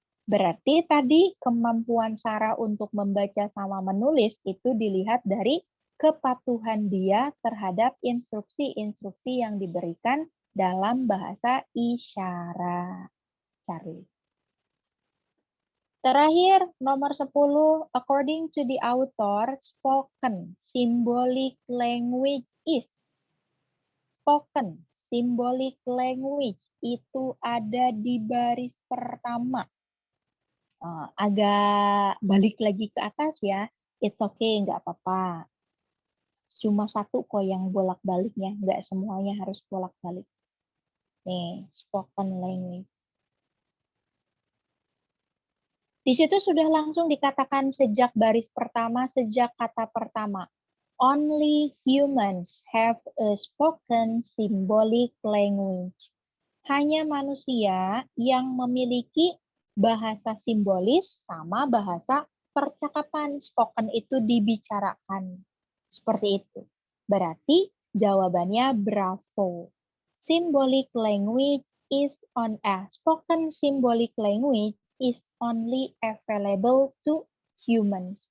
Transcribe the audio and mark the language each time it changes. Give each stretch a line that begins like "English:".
Indonesian: Berarti tadi kemampuan Sarah untuk membaca sama menulis itu dilihat dari kepatuhan dia terhadap instruksi-instruksi yang diberikan dalam bahasa isyarat. Charlie. Terakhir, nomor 10,
English: according to the author, spoken symbolic language is. Spoken symbolic language
Indonesian: itu ada di baris pertama. Agak balik lagi ke atas ya,
English: it's okay,
Indonesian: nggak apa-apa. Cuma satu kok yang bolak-baliknya, nggak semuanya harus bolak-balik. Nih,
English: spoken language.
Indonesian: Di situ sudah langsung dikatakan sejak baris pertama, sejak kata pertama.
English: Only humans have a spoken symbolic language.
Indonesian: Hanya manusia yang memiliki bahasa simbolis sama bahasa percakapan. Spoken itu dibicarakan. Seperti itu. Berarti jawabannya bravo.
English: Symbolic language is spoken symbolic language is only available to humans.